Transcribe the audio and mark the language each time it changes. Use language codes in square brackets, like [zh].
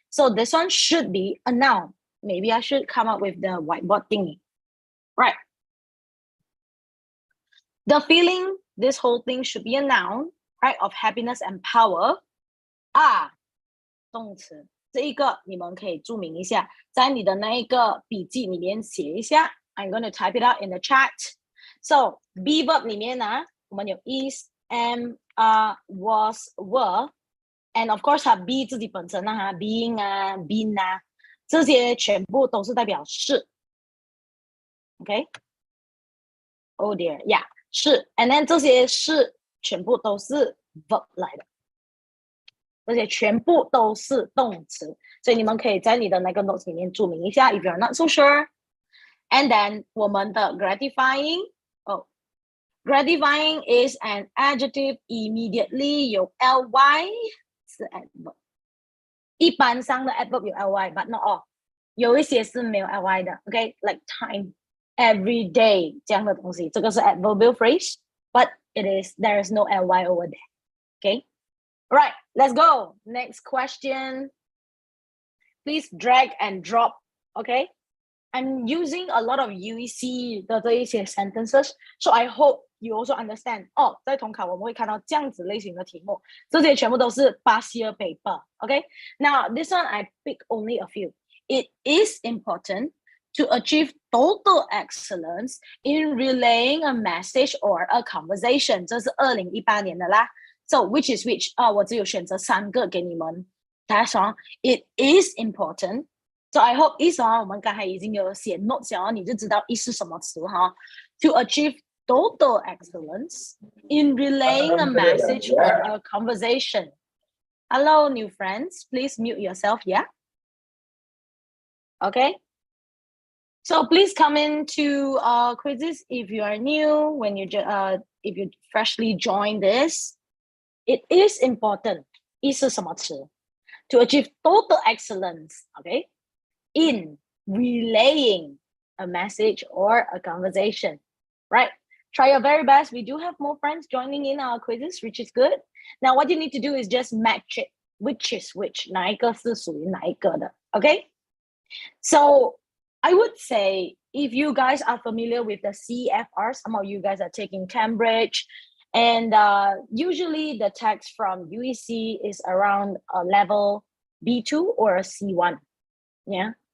[en] So this one should be a noun. Maybe I should come up with the whiteboard thingy. Right. The feeling, this whole thing should be a noun, right, of happiness and power are [zh] 动词。这一个你们可以注明一下，在你的那一个笔记里面写一下。 [en] I'm going to type it out in the chat. So, be verb [zh] 里面呢，我们有 [en] is, am, are, was, were, and of course [zh] 它 [en] be [zh] 自己本身啊 [en] being [zh] 啊 [en] been [zh] 啊，这些全部都是代表是。 [en] Okay? Oh dear, yeah. [zh] 是 [en] and then [zh] 这些是全部都是 verb 来的，这些全部都是动词，所以你们可以在你的那个 notes 里面注明一下 [en] if you're not so sure. And then [zh] 我们的 [en] gratifying, gratifying is an adjective immediately [zh] 有 [en] ly [zh] 是 [en] adverb， [zh] 一般上的 [en] adverb 有 ly but not all， [zh] 有一些是没有 [en] ly [zh] 的 [en] OK like time。Every day [zh] 这样的东西，这个是 [en] adverbial phrase, but there is no ly over there. Okay, all right, let's go. Next question. Please drag and drop. Okay, I'm using a lot of UEC [zh] 的这一些 [en] sentences, so I hope you also understand. [zh] 在统考我们会看到这样子类型的题目，这些全部都是 [en] past year paper. Okay, now this one I pick only a few. It is important to achieve total excellence in relaying a message or a conversation. [zh] 这是2018年的啦。 [en] So which is which? [zh] 我只有选择3个给你们 [en] That's all. It is important. So I hope is [zh] 我们刚才已经有写 notes 了，你就知道 is 是什么词哈。 [en] To achieve total excellence in relaying a message or a conversation. Hello, new friends. Please mute yourself. Yeah. Okay. So please come into quizzes if you are new. When you if you freshly joined this, it is important. [zh] 是什么词 [en] To achieve total excellence. Okay. In relaying a message or a conversation. Right. Try your very best. We do have more friends joining in our quizzes, which is good. Now, what you need to do is just match it. Which is which? [zh] 哪一个是属于哪一个的 [en] Okay. So I would say if you guys are familiar with the CFR, some of you guys are taking Cambridge, and usually the text from UEC is around a level B2 or a C1. Yeah.